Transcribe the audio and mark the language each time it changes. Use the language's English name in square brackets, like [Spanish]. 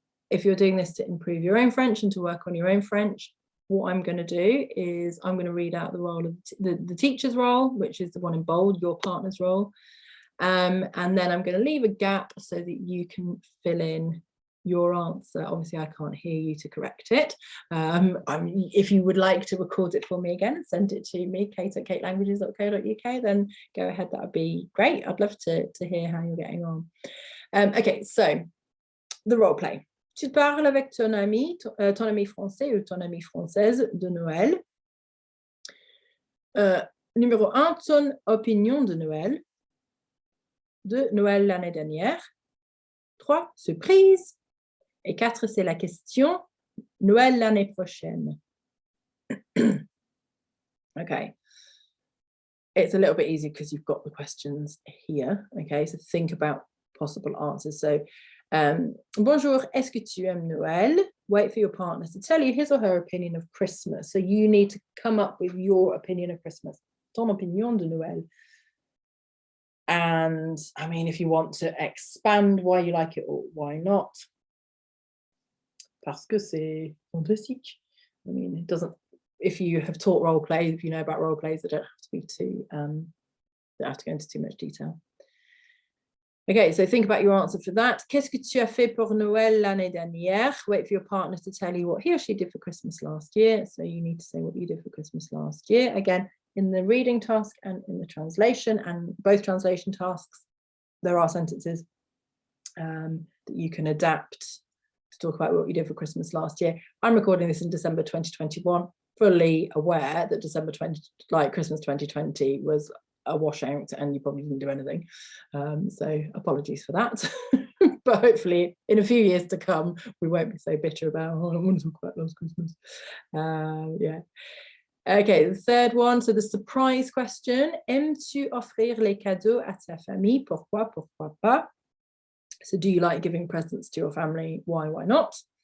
[English] If you're doing this to improve your own French and to work on your own French, what I'm going to do is I'm going to read out the role of the teacher's role, which is the one in bold, your partner's role, and then I'm going to leave a gap so that you can fill in your answer. Obviously, I can't hear you to correct it. If you would like to record it for me again and send it to me, kate@katelanguages.co.uk, then go ahead. That would be great. I'd love to hear how you're getting on. Okay, so the role play. [French] Tu parles avec ton ami français ou ton amie française de Noël. Numéro 1, ton opinion de Noël l'année dernière. 3, surprise. Et 4, c'est la question, Noël l'année prochaine. [English] Okay. It's a little bit easy because you've got the questions here. Okay, so think about possible answers. So, [French] bonjour, est-ce que tu aimes Noël? [English] Wait for your partner to tell you his or her opinion of Christmas. So you need to come up with your opinion of Christmas. [French] Ton opinion de Noël. [English] And I mean, if you want to expand why you like it or why not, [French] parce que c'est fantastique. [English] I mean, it doesn't, if you have taught role plays, if you know about role plays, they don't have to be too, they don't have to go into too much detail. Okay, so think about your answer for that. [French] Qu'est-ce que tu as fait pour Noël l'année dernière? [English] Wait for your partner to tell you what he or she did for Christmas last year. So you need to say what you did for Christmas last year. Again, in the reading task and in the translation, and both translation tasks, there are sentences that you can adapt to talk about what you did for Christmas last year. I'm recording this in December 2021, fully aware that Christmas 2020 was a washout and you probably didn't do anything. So apologies for that. But hopefully in a few years to come, we won't be so bitter about, oh, I want to talk about last Christmas. Yeah. Okay, the third one, so the surprise question. [French] Aimes-tu offrir les cadeaux à ta famille? Pourquoi, pourquoi pas? [English] So do you like giving presents to your family? Why not?